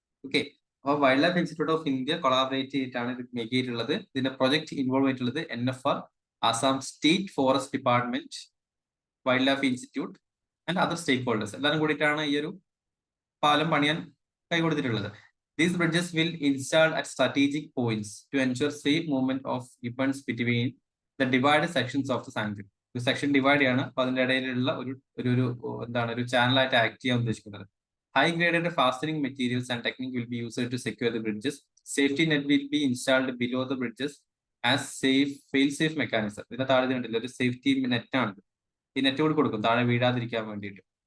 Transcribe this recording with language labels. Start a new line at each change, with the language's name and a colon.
Malayalam: Okay, അപ്പോൾ wild life institute of India collaborate ചെയ്തിട്ടാണ് ഇത് മേക്ക് ചെയ്തിട്ടുള്ളത്. ഇതിന്റെ പ്രൊജക്ട് ഇൻവോൾവ് ആയിട്ടുള്ളത് NFR, Assam state forest department, wild life institute and other stake holders എല്ലാവരും കൂടിയിട്ടാണ് ഈ ഒരു പാലം പണിയാൻ കൈകൊടുത്തിട്ടുള്ളത്.
English: These bridges will installed at strategic points to ensure safe movement of gibbons between the divided sections of the sanctuary.
Malayalam: ഒരു section divide ചെയ്യാണ്. അപ്പൊ അതിന്റെ ഇടയിലുള്ള ഒരു ചാനലായിട്ട് ആക്ട് ചെയ്യാൻ ഉദ്ദേശിക്കുന്നത്.
English: High graded fastening materials and technique will be used to secure the bridges. Safety net will be installed below the bridges as fail safe mechanism.
Malayalam: ഇതിന്റെ താഴെ കണ്ടില്ല ഒരു സേഫ്റ്റി നെറ്റ് ആണ്. ഈ നെറ്റ് കൂടി കൊടുക്കും താഴെ വീഴാതിരിക്കാൻ വേണ്ടിയിട്ട്.